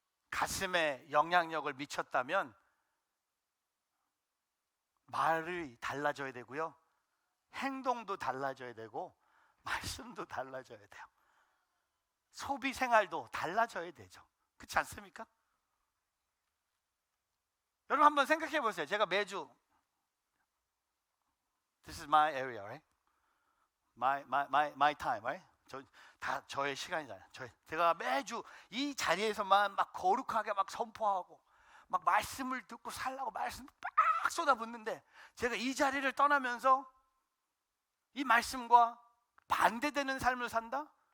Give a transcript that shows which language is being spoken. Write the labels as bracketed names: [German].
[Korean] 가슴에 영향력을 미쳤다면 말이 달라져야 되고요, 행동도 달라져야 되고 말씀도 달라져야 돼요. 소비 생활도 달라져야 되죠. 그렇지 않습니까? 여러분 한번 생각해 보세요. 제가 매주 [English] This is my area, right? My time, right? [Korean] 다 저의 시간이잖아요. 제가 매주 이 자리에서만 막 거룩하게 막 선포하고 막 말씀을 듣고 살라고 말씀 막 쏟아붓는데, 제가 이 자리를 떠나면서 이 말씀과 반대되는 삶을 산다?